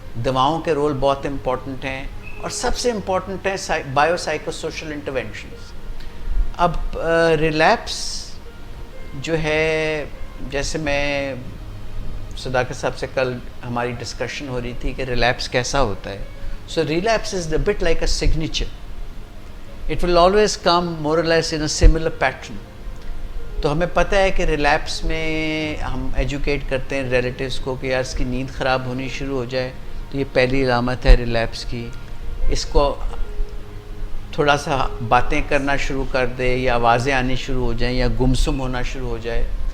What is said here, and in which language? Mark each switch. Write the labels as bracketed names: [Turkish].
[Urdu] دواؤں کے رول بہت امپورٹنٹ ہیں، اور سب سے امپورٹنٹ ہیں بایو سائیکو سوشل انٹرونشنز. اب ریلیپس جو ہے، جیسے میں صداقت صاحب سے کل ہماری ڈسکشن ہو رہی تھی کہ ریلیپس کیسا ہوتا ہے. [English] So relapse is the bit like a signature. It will always come more or less in a similar pattern. [Urdu] تو ہمیں پتہ ہے کہ ریلیپس میں ہم ایجوکیٹ کرتے ہیں ریلیٹیوز کو کہ یار اس کی نیند خراب ہونی شروع ہو جائے تو یہ پہلی علامت ہے ریلیپس کی. اس کو تھوڑا سا باتیں کرنا شروع کر دے یا آوازیں آنی شروع ہو جائیں یا گمسم ہونا شروع ہو جائے.